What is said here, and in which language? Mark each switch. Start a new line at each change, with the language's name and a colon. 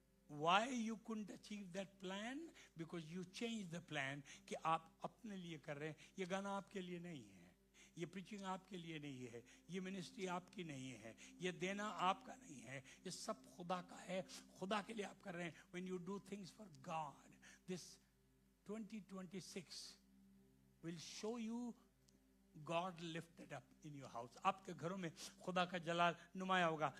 English: Why you couldn't achieve that plan? Because you changed the plan.
Urdu: کہ آپ اپنے لیے کر رہے ہیں. یہ گانا آپ کے لیے نہیں ہے, یہ پریچنگ آپ کے لیے نہیں ہے, یہ منسٹری آپ کی نہیں ہے, یہ دینا آپ کا نہیں ہے, یہ سب خدا کا ہے. خدا کے لیے آپ کر رہے ہیں.
English: When you do things for God, this 2026 will show you God lifted up in your house.
Urdu: آپ کے گھروں میں خدا کا جلال نمایاں ہوگا.